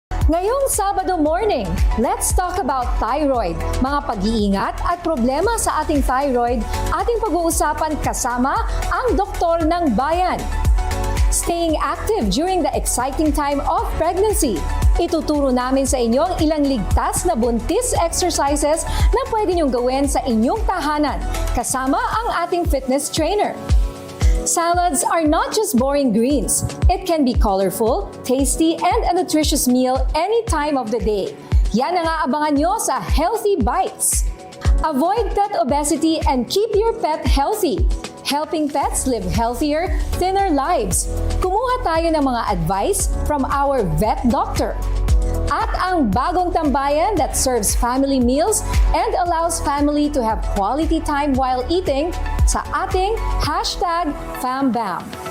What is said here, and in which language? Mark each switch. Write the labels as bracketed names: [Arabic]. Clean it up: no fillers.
[Filipino] Ngayong Sabado morning, [English] let's talk about thyroid, [Filipino] mga pag-iingat at problema sa ating thyroid, ating pag-uusapan kasama ang doktor ng bayan. [English] Staying active during the exciting time of pregnancy. [Filipino] Ituturo namin sa inyo ang ilang ligtas na buntis exercises na pwede niyong gawin sa inyong tahanan, kasama ang ating fitness trainer. [English] Salads are not just boring greens. It can be colorful, tasty, and a nutritious meal any time of the day. [Filipino] Yan ang aabangan nyo sa Healthy Bites. [English] Avoid pet obesity and keep your pet healthy. Helping pets live healthier, thinner lives. [Filipino] Kumuha tayo ng mga [English] advice from our vet doctor. [Filipino] At ang bagong tambayan [English] that serves family meals and allows family to have quality time while eating [Filipino] sa ating [English] #FamBam.